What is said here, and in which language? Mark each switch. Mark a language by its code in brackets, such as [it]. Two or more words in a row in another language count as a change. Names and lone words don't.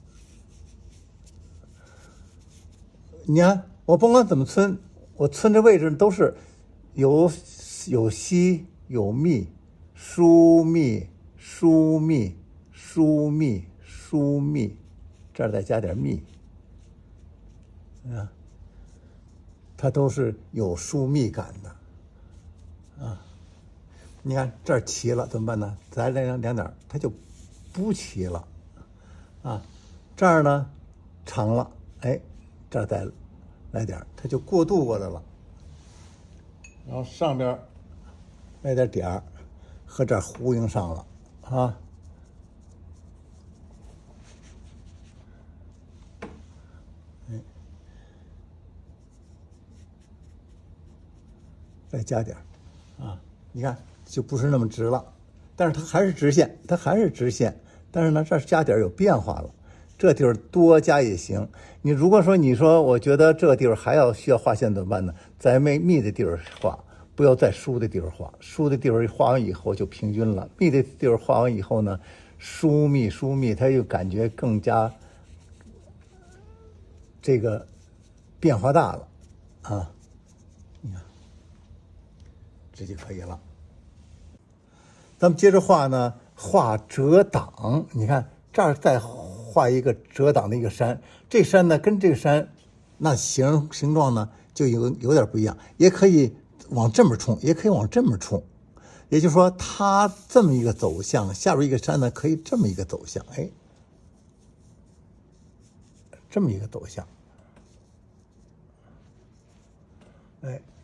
[zh] 你看我甭管怎麼村，我村的位置都是有稀有密，疏密，這兒再加點密啊。它都是有疏密感的啊！你看這兒齊了怎麼辦呢？再来两點，它就不齊了啊！這兒呢長了，哎，這兒再來點，它就過渡過來了。然後上邊來點點兒，和這兒呼應上了啊！再加點啊，你看就不是那麼直了，但是它還是直線，但是呢這加點有變化了，這地方多加也行。你如果說我覺得这地方還需要畫線怎麼辦呢？在密的地方畫，不要在疏的地方畫，疏的地方畫完以後就平均了，密的地方畫完以後呢，疏密它又感覺更加這個變化大了啊。你看这就可以了。咱們接着畫呢，畫折擋。你看這兒再畫一個折擋的一個山，這山呢跟這個山那形狀呢就有點不一樣，也可以往這麼衝，也可以往這麼衝。也就是說，它這麼一個走向，下邊一個山呢可以這麼一個走向，哎，這麼一個走向，哎。